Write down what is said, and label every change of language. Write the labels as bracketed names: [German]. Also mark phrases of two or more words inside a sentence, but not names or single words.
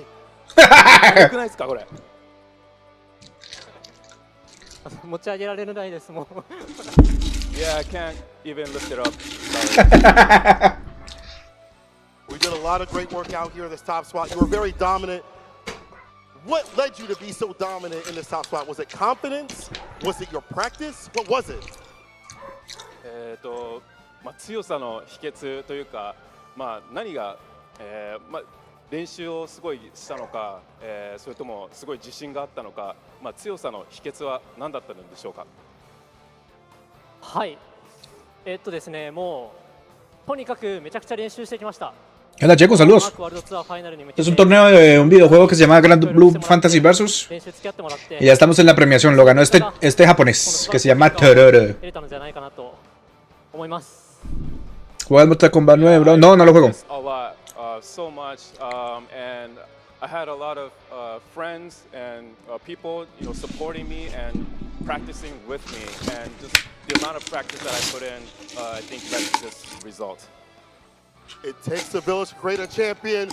[English] Yeah, I can't even lift it up. We did a lot of great work out here in this top spot. You were very dominant. What led you to be so dominant in this top spot? Was it confidence? Was it your practice? What was it? [Japanese] 強さの秘訣というか、何が、練習をすごいしたのか、それともすごい自信があったのか、強さの秘訣は何だったのでしょうか。はい。ですね、もうとにかくめちゃくちゃ練習してきました。 [Spanish] Hola chicos, saludos. Es un torneo de un videojuego que se llama Grand Blue Fantasy Versus. Y ya estamos en la premiación. Lo ganó este japonés que se llama Tororo. ¿Juegas Mortal Kombat 9, bro? No, no lo juego. [English] So much, and I had a lot of friends and people, supporting me and practicing with me, and just the amount of practice that I put in, I think led to this result. It takes a village to create a champion.